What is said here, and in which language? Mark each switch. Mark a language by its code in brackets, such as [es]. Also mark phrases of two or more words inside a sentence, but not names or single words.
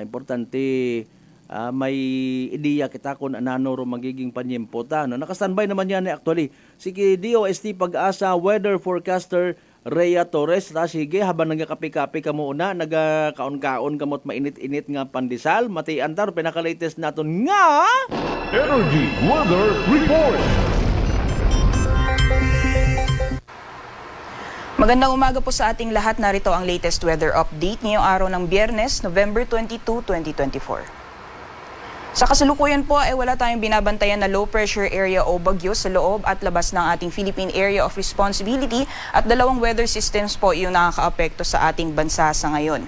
[akl] Importante may ideya kita kung anano ro magiging panyempota. No? [tl] Naka-standby naman yan actually. Sige, DOST Pag-asa [en] weather forecaster [tl] Rhea Torres. [hil] Sige, habang nagakapi-kapi ka muna, nagakaon-kaon kamot mainit-init nga pandesal, matian tar pinaka-latest naton nga Energy Weather Report. [tl] Magandang umaga po sa ating lahat. Narito ang latest weather update ngayong araw ng Biyernes, November 22, 2024. Sa kasalukuyan po ay wala tayong binabantayan na [en] low pressure area [tl] o bagyo sa loob at labas ng ating Philippine Area of Responsibility at dalawang [en] weather systems [tl] po yung nakakaapekto sa ating bansa sa ngayon.